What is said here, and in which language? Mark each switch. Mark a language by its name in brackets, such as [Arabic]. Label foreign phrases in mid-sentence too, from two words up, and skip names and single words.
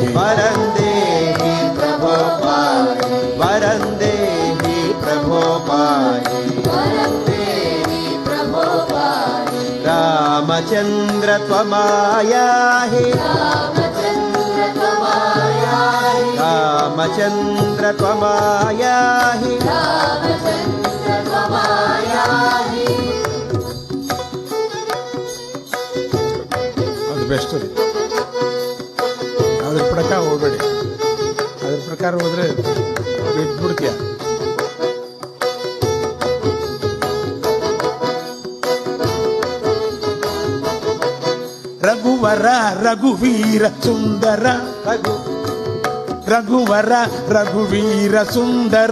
[Sanskrit] वरं देहि प्रभो पाहि वरं देहि प्रभो पाहि वरं देहि प्रभो पाहि रामचंद्र त्वमायाहि रामचंद्र त्वमायाहि रामचंद्र त्वमायाहि रामचंद्र त्वमायाहि [Kannada] ಅದು ಬೆಸ್ಟ್ ರೀ. ಅದ್ರ ಪ್ರಕಾರ ಹೋಗ್ಬೇಡಿ, ಅದ್ರ ಪ್ರಕಾರ ಹೋದ್ರೆ ಬಿಟ್ಬಿಡ್ತೀಯ. [Sanskrit] ರಘುವರ ರಘುವೀರ ಸುಂದರ ರಘುವರ ರಘುವೀರ ಸುಂದರ